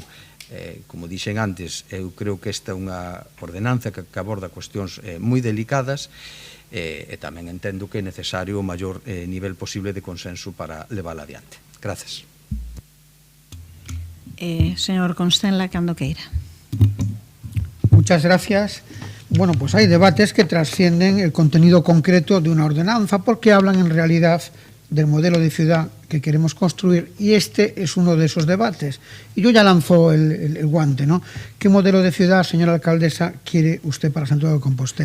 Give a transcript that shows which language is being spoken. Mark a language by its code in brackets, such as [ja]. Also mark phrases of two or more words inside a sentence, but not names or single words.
[gl] Como dixen antes, eu creo que esta é unha ordenanza que aborda cuestións moi delicadas e tamén entendo que é necesario o maior nivel posible de consenso para levála adiante. Grazas. Señor Constenla, cando queira. [es] Muchas gracias. Bueno, pues hay debates que trascienden el contenido concreto de una ordenanza porque hablan en realidad del modelo de ciudad que queremos construir y este es uno de esos debates. Y yo ya lanzo el guante, ¿no? ¿Qué modelo de ciudad, señora alcaldesa, quiere usted para Santiago de Compostela?